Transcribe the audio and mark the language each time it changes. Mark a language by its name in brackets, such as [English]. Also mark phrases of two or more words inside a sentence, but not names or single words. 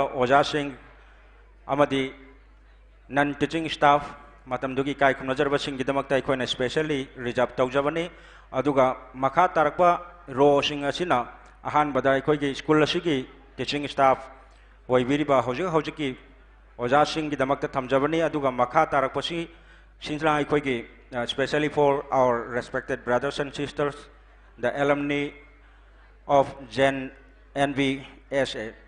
[Manipuri] ꯑꯣꯖꯥꯁꯤꯡ ꯑꯃꯗꯤ [English] non teaching staff [Manipuri] ꯃꯇꯝꯗꯨꯒꯤ ꯏꯀꯥꯏ ꯈꯨꯝꯅꯖꯔꯕꯁꯤꯡꯒꯤꯗꯃꯛꯇ ꯑꯩꯈꯣꯏꯅ [English] specially reserve [Manipuri] ꯇꯧꯖꯕꯅꯤ ꯑꯗꯨꯒ ꯃꯈꯥ ꯇꯥꯔꯛꯄ ꯔꯣꯁꯤꯡ ꯑꯁꯤꯅ ꯑꯍꯥꯟꯕꯗ ꯑꯩꯈꯣꯏꯒꯤ ꯁ꯭ꯀꯨꯜ ꯑꯁꯤꯒꯤ [English] teaching staff [Manipuri] ꯑꯣꯏꯕꯤꯔꯤꯕ ꯍꯧꯖꯤꯛꯀꯤ ꯑꯣꯖꯥꯁꯤꯡꯒꯤꯗꯃꯛꯇ ꯊꯝꯖꯕꯅꯤ ꯑꯗꯨꯒ ꯃꯈꯥ ꯇꯥꯔꯛꯄꯁꯤ ꯁꯤꯅ ꯑꯩꯈꯣꯏꯒꯤ [English] especially for our respected brothers and sisters, the alumni of JNV USA.